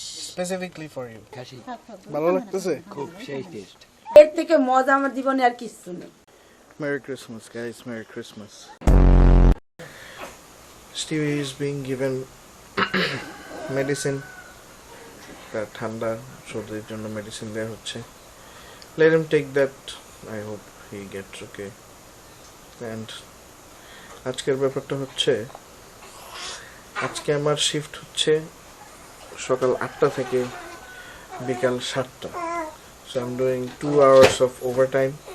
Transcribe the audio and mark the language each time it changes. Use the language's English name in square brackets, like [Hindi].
[English] Specifically for you. [Bangla] ভালো লাগতেছে? খুব সেই টেস্ট। এর থেকে মজা আমার জীবনে আর কিছু নেই। [English] Merry Christmas, guys. Merry Christmas. Stevie is being given medicine. [Bangla] তার ঠান্ডা সর্দির জন্য মেডিসিন দেওয়া হচ্ছে। [English] Let him take that. I hope he gets okay. And [Bangla] আজকের ব্যাপারটা হচ্ছে, আজকে আমার শিফট হচ্ছে সকাল 8টা থেকে বিকাল 7টা। [English] So I'm doing 2 hours of overtime.